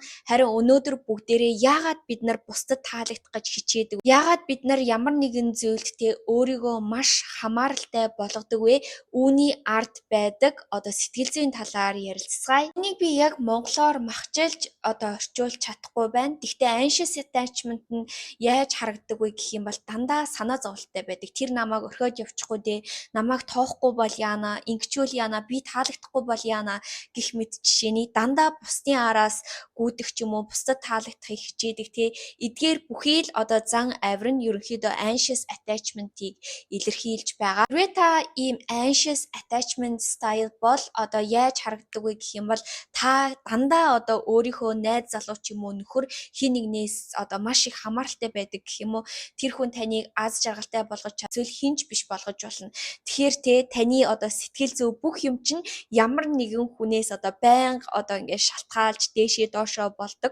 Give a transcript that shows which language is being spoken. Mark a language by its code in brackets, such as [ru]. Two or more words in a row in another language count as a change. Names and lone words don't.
[mn] Харин өнөөдөр бүгдээрээ яагаад бид нар бусдад таалагдах гэж хичээдэг? Яагаад бид нар ямар нэгэн зүйлдээ өөрийгөө маш хамааралтай болгодог вэ? Үүний ард байдаг сэтгэл зүйн талаар ярилцгаая. Энийг би яг монголоор махчилж орчуулж чадахгүй байна. Гэхдээ [en] anxious attachment [mn] нь яаж харагддаг вэ гэх юм бол дандаа санаа зовлттой байдаг. Тэр намайг орхиод явчихгүй дээ. Намайг тоохгүй бол яана, ингэчүүл яана, би таалагдахгүй бол яана гэх мэт жишээний дандаа бусдын араас гүйдэг ч юм уу, бусдад таалагдахыг хичээдэг те. Эдгээр бүхий л зан авир нь ерөнхийдөө [en] anxious attachment- [mn] ийг илэрхийлж байгаа. Хэрвээ та ийм [en] anxious attachment style [mn] бол яаж харагддаг вэ гэх юм бол та дандаа өөрийнхөө найз залуу ч юм уу нөхөр хин нэгнээс маш их хамааралтай байдаг гэх юм уу, тэр хүн таныг аз жаргалтай болгож зүйл хинж биш болгож болно. Тэгэхээр таны сэтгэл зүй бүх юм чинь ямар нэгэн хүнээс байнга ингээд шалтгаалж дээшээ доошоо болдог.